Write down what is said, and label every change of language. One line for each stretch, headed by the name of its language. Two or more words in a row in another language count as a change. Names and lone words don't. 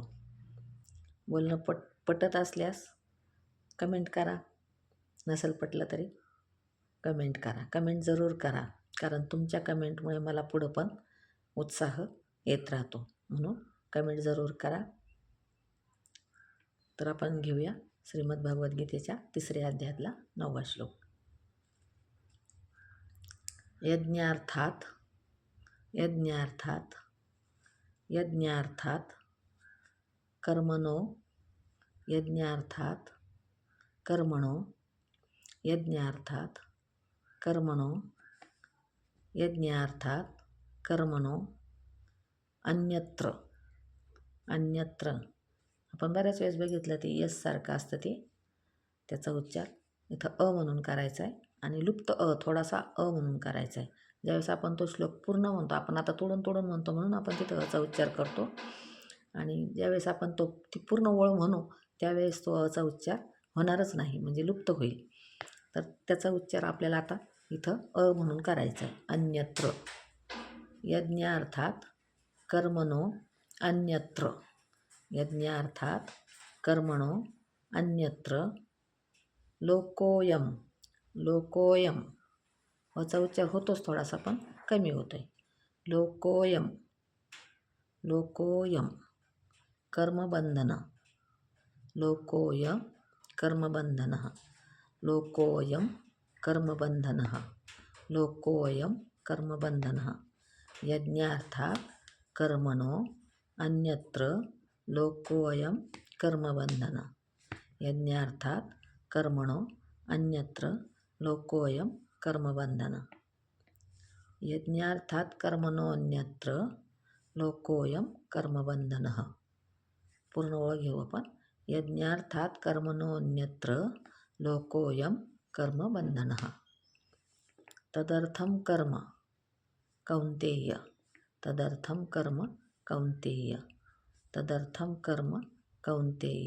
Marathi: बोलणं पटत असल्यास कमेंट करा, नसेल पटलं तरी कमेंट करा. कमेंट जरूर करा, कारण तुमच्या कमेंटमुळे मला पुढं पण उत्साह येत राहतो. म्हणून कमेंट जरूर करा. तर आपण घेऊया श्रीमद भगवद्गीतेच्या 3ऱ्या अध्यायातला 9वा श्लोक.
Sanskrit: यज्ञार्थात कर्मणो यज्ञार्थात कर्मणो यज्ञार्थात कर्मणो यज्ञार्थात कर्मणो अन्यत्र.
Marathi: आपण बऱ्याच वेळेस बघितलं ते यस सारखं असतं, त्याचा उच्चार इथं अ म्हणून करायचा आहे आणि लुप्त थोडासा अ म्हणून करायचा आहे. ज्यावेळेस आपण तो श्लोक पूर्ण म्हणतो, आपण आता तोडून म्हणतो म्हणून आपण तिथं अचा उच्चार करतो. आणि ज्यावेळेस आपण ती पूर्ण ओळ म्हणू त्यावेळेस तो अचा उच्चार होणारच नाही, म्हणजे लुप्त होईल. तर त्याचा उच्चार आपल्याला आता इथं अ म्हणून करायचा आहे.
Sanskrit: अन्यत्र. यज्ञार्थात कर्मणो अन्यत्र. यज्ञार्थात कर्मणो अन्यत्र लोकोऽयं.
Marathi: लोकोऽयं वचा उच्चार होतोच थोडासा पण कमी होतोय.
Sanskrit: लोकोऽयं. लोकोऽयं कर्मबंधन. लोकोऽयं कर्मबंधनः. लोकोऽयं कर्मबंधनः. लोकोऽयं कर्मबंधनः. यज्ञार्थात् कर्मणो अन्यत्र लोकोऽयं कर्मबंधनः. यज्ञार्थात् कर्मणो अन्यत्र लोकोऽयं कर्मबंधनः. यज्ञार्थात् कर्मणो अन्यत्र लोकोऽयं कर्मबंधनः.
Marathi: पूर्ण ओळ घेऊ आपण.
Sanskrit: यज्ञार्थात् कर्मणो अन्यत्र लोकोऽयं कर्मबंधनः. तदर्थं कर्म कौन्तेय. तदर्थं कर्म कौन्तेय. तदर्थं कर्म कौन्तेय.